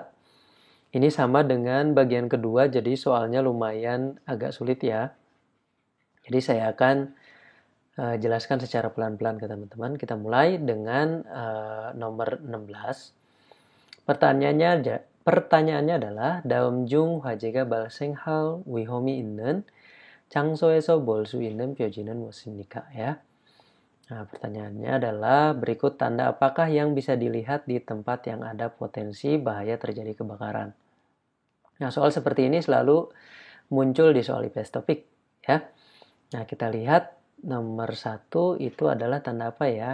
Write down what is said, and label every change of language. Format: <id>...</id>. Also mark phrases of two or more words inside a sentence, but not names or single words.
<id>Ini sama dengan bagian kedua, jadi soalnya lumayan agak sulit ya. Jadi saya akan jelaskan secara pelan-pelan ke teman-teman. Kita mulai dengan nomor 16. Pertanyaannya adalah dalam</id> <ko>중 화제가 발생할 위험이 있는 장소에서 볼 수 있는 표지는 무엇입니까?</ko> <id>Ya. Nah, pertanyaannya adalah berikut tanda apakah yang bisa dilihat di tempat yang ada potensi bahaya terjadi kebakaran. Nah, soal seperti ini selalu muncul di soal IPS topik ya. Nah, kita lihat nomor 1 itu adalah tanda apa ya?</id>